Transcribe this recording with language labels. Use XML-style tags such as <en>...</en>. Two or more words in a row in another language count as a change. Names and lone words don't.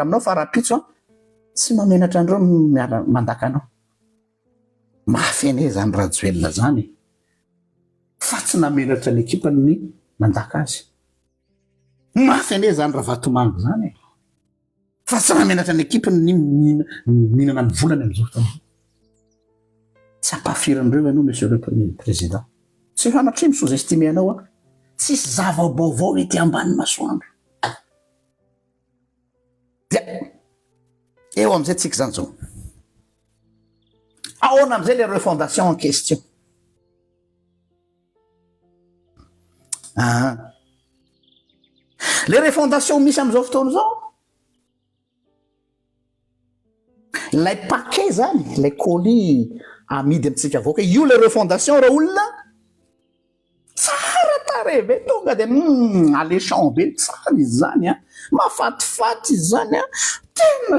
<mg>aminao fa rapitso tsy mamenatra andreo mandaka anao mafy ane zany rajoelona zany fa tsy namenatra ny ekipany ny mandaka azy mafy ane zany raha vatomango zany fa tsy namenatra ny ekipany ny mihinana ny volany am'izao fotoana tsy ampafiran'ireo ianao</mg> <fr>monsieur le premier président</fr> <mg>tsy hanatria mi-sous-estime anao tsisy zava-baovao ety ambany masoandro dia eo am'izay tsika zany zao ahoana am'izay</mg> <fr>les refondation en question les refondation</fr> <mg>misy am'izao fotoana zao lay paquet zany lay colis amidy amitsika avoaka io le refondation raha olona tsara tare be tonga de alléchant be tsara izy zany mafatifaty izy zany tena</mg>